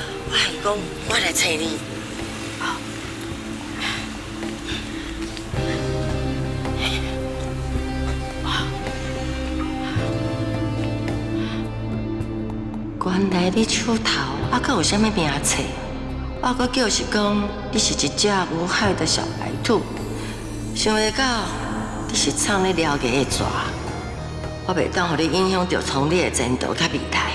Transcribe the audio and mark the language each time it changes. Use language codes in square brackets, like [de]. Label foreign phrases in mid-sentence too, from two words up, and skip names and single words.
[nan] 我还是讲，我来找你。原来你手头还阁有啥物名册？我阁叫是讲你是一只无害的小白兔，想袂到你是藏咧了解的蛇。我袂当互你影响到从你的前途甲未来。